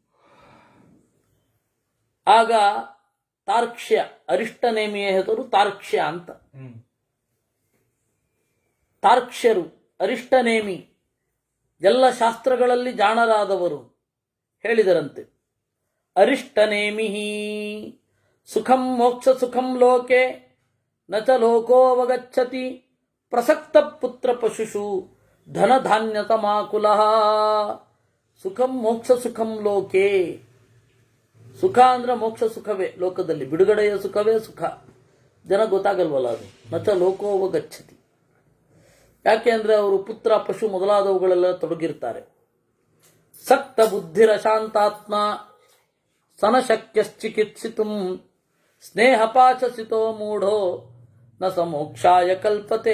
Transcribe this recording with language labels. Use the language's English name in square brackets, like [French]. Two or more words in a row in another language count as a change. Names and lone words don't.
[Kannada] ಆಗ ತಾರ್ಕ್ಷ್ಯ, ಅರಿಷ್ಟನೇಮಿಯ ಹೆಸರು ತಾರ್ಕ್ಷ್ಯ ಅಂತ. ತಾರ್ಕ್ಷ್ಯರು, ಅರಿಷ್ಟನೇಮಿ, ಎಲ್ಲ ಶಾಸ್ತ್ರಗಳಲ್ಲಿ ಜಾಣರಾದವರು ಹೇಳಿದರಂತೆ, ಅರಿಷ್ಟನೇಮಿ [Sanskrit] ಸುಖಂ ಮೋಕ್ಷ ಸುಖಂ ಲೋಕೆ ನ ಚ ಲೋಕೋವಗಚ್ಚತಿ ಪ್ರಸಕ್ತ ಪುತ್ರ ಪಶುಷು ಧನಧಾನ್ಯ ತಮಾಕುಲಃ. ಸುಖಂ ಮೋಕ್ಷ ಸುಖಂ ಲೋಕೆ, [Kannada] ಸುಖ ಅಂದ್ರೆ ಮೋಕ್ಷ ಸುಖವೇ, ಲೋಕದಲ್ಲಿ ಬಿಡುಗಡೆಯ ಸುಖವೇ ಸುಖ. ಜನ ಗೊತ್ತಾಗಲ್ವಲ್ಲ ಅದು. [Sanskrit] ನ ಚ ಲೋಕೋವಗಚ್ಚತಿ, [Kannada] ಯಾಕೆ ಅಂದರೆ ಅವರು ಪುತ್ರ ಪಶು ಮೊದಲಾದವುಗಳೆಲ್ಲ ತೊಡಗಿರ್ತಾರೆ. [Sanskrit] ಸಕ್ತ ಬುದ್ಧಿರ ಶಾಂತಾತ್ಮ ಸನಶಕ್ಯಶ್ಚಿಕಿತ್ಸಿತು ಸ್ನೇಹಪಾಚಸಿತೋ ಮೂಢೋ ನ ಸಮೋಕ್ಷಾಯ ಕಲ್ಪತೆ.